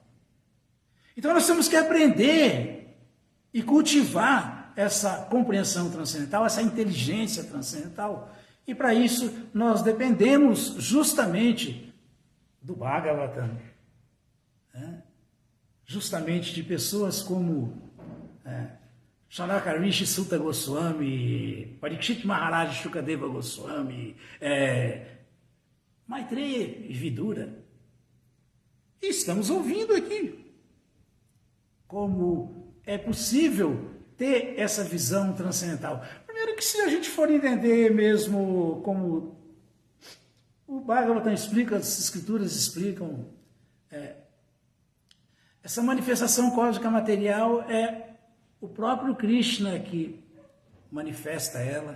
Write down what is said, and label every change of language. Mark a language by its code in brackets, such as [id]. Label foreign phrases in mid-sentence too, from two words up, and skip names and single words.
[pt] Então nós temos que aprender e cultivar essa compreensão transcendental, essa inteligência transcendental. E para isso nós dependemos justamente do Bhagavatam, justamente de pessoas como Sanaka Rishi Sutta Goswami, Parikshit Maharaj Shukadeva Goswami, Maitreya e Vidura. E estamos ouvindo aqui como é possível ter essa visão transcendental. Primeiro que se a gente for entender mesmo como o Bhagavatam explica, as escrituras explicam, essa manifestação cósmica material é o próprio Krishna que manifesta ela.